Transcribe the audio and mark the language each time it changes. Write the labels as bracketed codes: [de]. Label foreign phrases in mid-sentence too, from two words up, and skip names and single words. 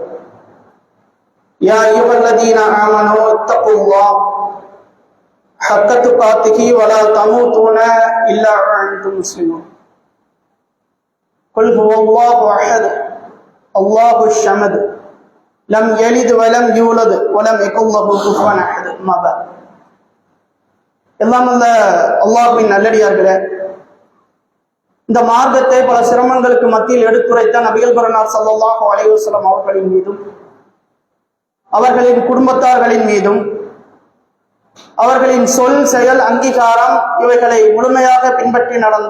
[ar] يا أيها الذين آمنوا اتقوا الله حق تقاته ولا تموتون إلا وأنتم مسلمون. قل هو الله أحد الله الصمد لم يلد ولم يولد ولم يكن له كفوا أحد. ما بعد. [ta] எல்லாம் அல்ல அல்லாஹ்வின் நல்லடியார்களே, இந்த மார்க்கத்தை பல சிரமங்களுக்கு மத்தியில் எடுத்துரைத்த நபிகள் பெருமானார் [ar] صلى الله عليه وسلم [ta] அவர்களின் மீதும் அவர்களின் குடும்பத்தார்களின் மீதும் அவர்களின் சொல் செயல் அங்கீகாரம் இவைகளை முழுமையாக பின்பற்றி நடந்த